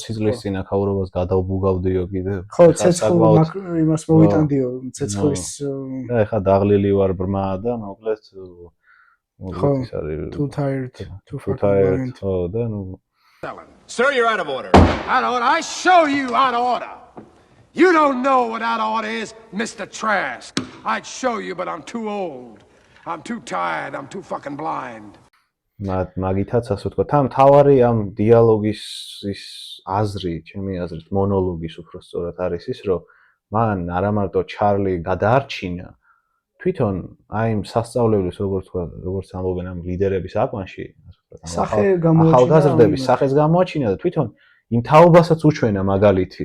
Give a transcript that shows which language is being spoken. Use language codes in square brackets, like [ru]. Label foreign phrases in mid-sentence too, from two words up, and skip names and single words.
[ka] 20 წლის წინა ქაურობას გადავბუგავდიო კიდე. ხო, ცეცხლ იმას მოვიტანდიო, ცეცხლის და ეხა დაღლილი ვარ ბრმა და მოკლედ ის არის [en] too tired, too tired. [ka] ხო და ნუ [en] Sir, you're out of order. Out of order? I show you out of order. You don't know what out of order is, Mr. Trask. I'd show you, but I'm too old. I'm too tired. I'm too fucking blind. [ka] მაგითაც ასე ვთქვა. თან თავარი ამ დიალოგის ის აზრი, ჩემი აზრით, მონოლოგის უფრო სწორად არის ის, რომ მან არა მარტო ჩარლი გადაარჩინა, თვითონ აი იმ სასწავლებლის როგორც ამბობენ ამ ლიდერების აკვანში, ახალგაზრდების სახეს გამოაჩინა და თვითონ იმ თაობასაც უჩვენა მაგალითი.